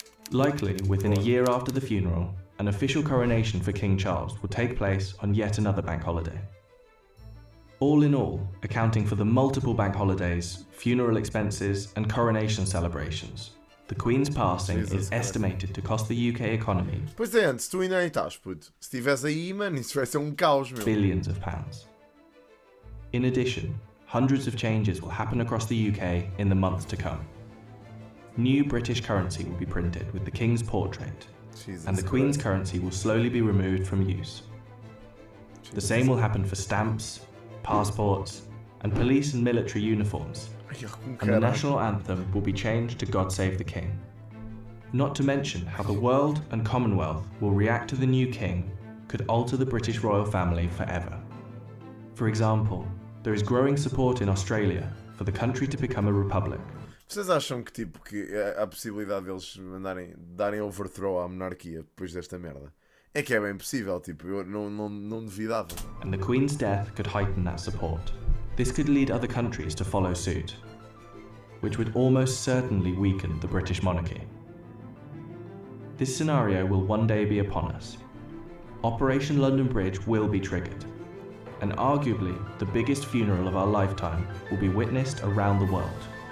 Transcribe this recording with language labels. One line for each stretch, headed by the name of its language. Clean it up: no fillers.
English: Likely within a year after the funeral, an official coronation for King Charles will take place on yet another bank holiday. All in all, accounting for the multiple bank holidays, funeral expenses, and coronation celebrations, the Queen's passing is estimated to cost the UK economy
Portuguese: Pois é, antes tu ainda nem estás, puto. Se estivesse aí, mano, isso vai ser caos, meu.
English: billions of pounds. In addition, hundreds of changes will happen across the UK in the months to come. New British currency will be printed with the King's portrait, and the Queen's currency will slowly be removed from use. The same will happen for stamps, passports, and police and military uniforms, and the national anthem will be changed to God Save the King. Not to mention how the world and Commonwealth will react to the new king could alter the British royal family forever. For example, there is growing support in Australia for the country to become a republic.
Portuguese: Vocês acham que, tipo, que há a possibilidade deles darem overthrow à monarquia depois desta merda? É que é bem possível, tipo, eu não duvidava.
English: And the Queen's death could heighten that support. This could lead other countries to follow suit, which would almost certainly weaken the British monarchy. This scenario will one day be upon us. Operation London Bridge will be triggered, and arguably the biggest funeral of our lifetime will be witnessed around the world.